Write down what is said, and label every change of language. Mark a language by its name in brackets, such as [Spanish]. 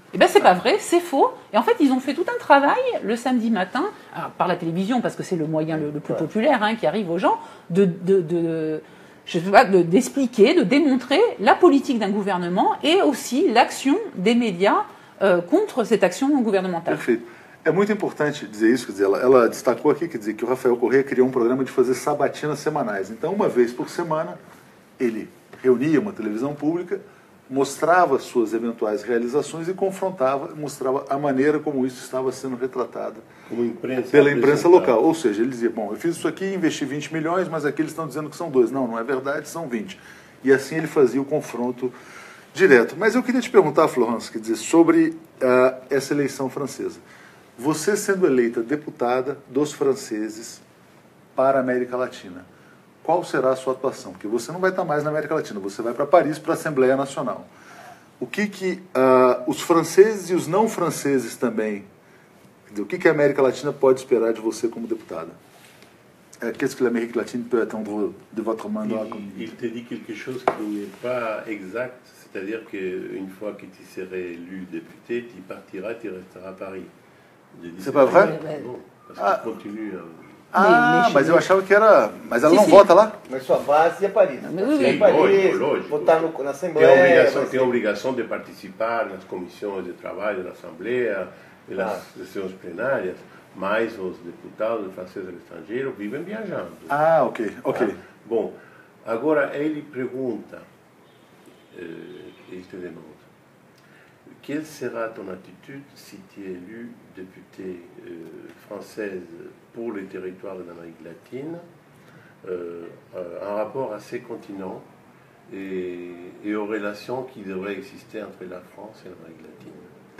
[French] Eh bien, c'est pas vrai, c'est faux. Et en fait, ils ont fait tout un travail le samedi matin, alors, par la télévision, parce que c'est le moyen le plus populaire qui arrive aux gens, d'expliquer, de démontrer la politique d'un gouvernement et aussi l'action des médias contre cette action gouvernementale. [Portuguese] Perfeito. É muito importante dizer isso, quer dizer, ela destacou aqui, quer dizer, que o Rafael Correa criou um programa de fazer sabatinas semanais. Então, uma vez por semana, ele reunia uma televisão pública, mostrava suas eventuais realizações e mostrava a maneira como isso estava sendo retratado pela imprensa local. Ou seja, ele dizia, bom, eu fiz isso aqui, investi 20 milhões, mas aqui eles estão dizendo que são 2. Não, não é verdade, são 20. E assim ele fazia o confronto direto. Mas eu queria te perguntar, Florence, quer dizer, sobre essa eleição francesa. Você sendo eleita deputada dos franceses para a América Latina, qual será a sua atuação? Porque você não vai estar mais na América Latina, você vai para Paris, para a Assembleia Nacional. O que os franceses e os não franceses também, o que a América Latina pode esperar de você como deputada? [French] Qu'est-ce que l'Amérique latine peut attendre de votre mandat? Il te dit quelque chose qui n'est pas exact, c'est-à-dire qu'une fois que tu serais élu député, tu partiras, tu resteras à Paris. C'est pas vrai? Non, parce qu'il continue [Portuguese] mas eu achava que era... Mas ela não vota lá? Mas sua base é Paris. Sim, lógico. Votar na Assembleia. Tem a obrigação de participar nas comissões de trabalho da Assembleia, nas sessões plenárias, mas os deputados franceses estrangeiros vivem viajando. Ok. Bom, agora ele pergunta, ele te demanda, [French] quelle sera ton attitude si tu es élu député française pour le territoire de l'Amérique latine, en rapport à ces continents et aux relations qui devraient exister entre la France et l'Amérique latine?